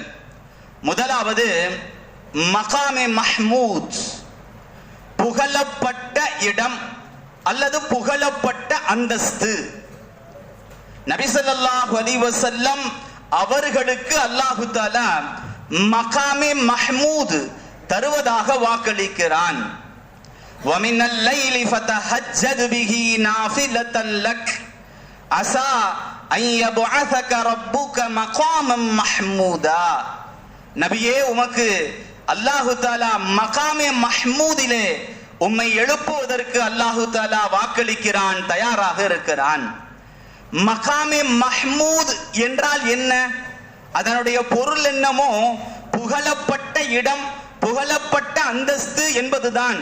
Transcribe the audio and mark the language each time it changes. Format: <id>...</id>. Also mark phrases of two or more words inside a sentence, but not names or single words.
<ta>முதலாவது</ta> <ur>مقامِ محمود,</ur> <ta>புகழப்பட்ட இடம் அல்லது புகழப்பட்ட அந்தஸ்து. நபி</ta> <ar>صلى الله عليه وسلم</ar> <ta>அவர்களுக்கு</ta> <ar>الله تعالى</ar> <ur>مقامِ محمود</ur> <ta>தருவதாக வாக்களிக்கிறான்.</ta> <ar>وَمِنَ اللَّيْلِ فَتَهَجَّدْ بِهِ نَافِلَةً لَكَ عَسَى أَن يَبْعَثَكَ رَبُّكَ مَقَامًا مَحْمُودًا.</ar> <ta>நபியே, உமக்கு</ta> <ar>الله تعالى</ar> <ur>مقامِ محمود</ur> <ta>உம்மை எழுப்புவதற்கு</ta> <ar>الله تعالى</ar> <ta>வாக்களிக்கிறான், தயாராக இருக்கிறான்.</ta> <ur>مقامِ محمود</ur> <ta>என்றால் என்ன? அதனுடைய பொருள் என்னமோ புகழப்பட்ட இடம், புகழப்பட்ட அந்தஸ்து என்பதுதான்.</ta>